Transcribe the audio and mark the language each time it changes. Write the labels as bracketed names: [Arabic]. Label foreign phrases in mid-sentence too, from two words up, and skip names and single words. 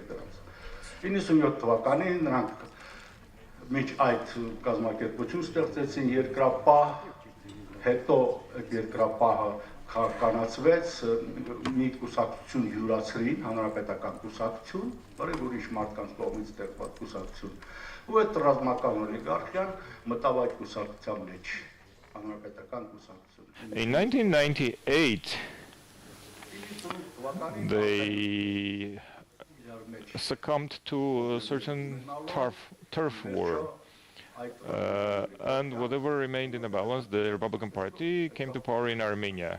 [Armenian] դրանց։ 97 թվականին նրանք միջ այդ կազմակերպություն ստեղծեցին երկրապահ, հետո այդ երկրապահը կանացվեց, մի կուսակցություն յուրացրին, հանրապետական կուսակցություն, որը ուրիշ մարդկանց կողմից ստեղծված կուսակցություն, ու այդ ռազմական օլիգարխիան մտավ այդ կուսակցության մեջ, հանրապետական կուսակցություն։ [English] In 1998, they succumbed to a certain turf war. And whatever remained in the balance, the Republican Party came to power in Armenia.